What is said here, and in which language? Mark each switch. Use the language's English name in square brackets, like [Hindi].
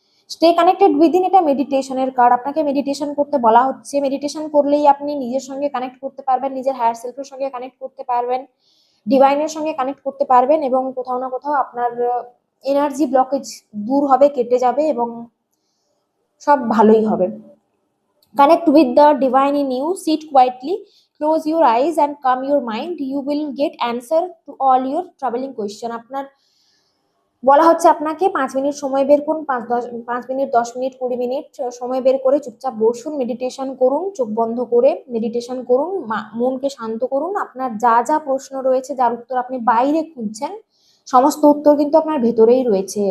[English] stay connected within, [Bangla] এটা মেডিটেশনের card. আপনাকে মেডিটেশন করতে বলা হচ্ছে। মেডিটেশন করলেই আপনি নিজের সঙ্গে কানেক্ট করতে পারবেন, নিজের হায়ার সেলফের সঙ্গে কানেক্ট করতে পারবেন, ডিভাইনের সঙ্গে কানেক্ট করতে পারবেন, এবং কোথাও না কোথাও আপনার এনার্জি ব্লকেজ দূর হবে, কেটে যাবে, এবং সব ভালোই হবে। [English] Connect with the divine in you. Sit quietly, close your eyes and calm your mind. You will get answer to all your troubling question. [Bangla] আপনার বলা হচ্ছে আপনাকে 5 মিনিট সময় বের করুন, 5 মিনিট, 10 মিনিট, 20 মিনিট সময় বের করে চুপচাপ বসুন, মেডিটেশন করুন, চোখ বন্ধ করে মেডিটেশন করুন, মনকে শান্ত করুন। আপনার যা যা প্রশ্ন রয়েছে, যার উত্তর আপনি বাইরে খুঁজছেন, সমস্ত উত্তর কিন্তু আপনার ভেতরেই রয়েছে।